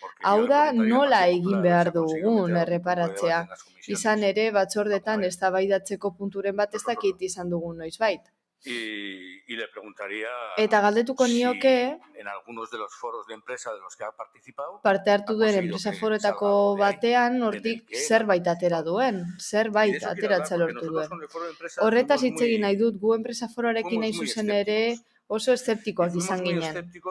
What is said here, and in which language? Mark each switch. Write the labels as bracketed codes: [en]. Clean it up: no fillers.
[eu] Hau da nola egin behar dugun erreparatzea. Izan ere batzordetan eztabaidatzeko punturen bat ez dakit izan dugun noizbait. [es] Y le preguntaría [eu] eta galdetuko nioke [es] en algunos de los foros de empresa de los que ha participado [eu] parte hartu duen enpresa foroetako batean hortik zerbait atera duen, zerbait ateratza lortu duen. Horretaz hitz egin nahi dut gu enpresa foroarekin nahi zuzen ere oso eszeptikoak izan ginen.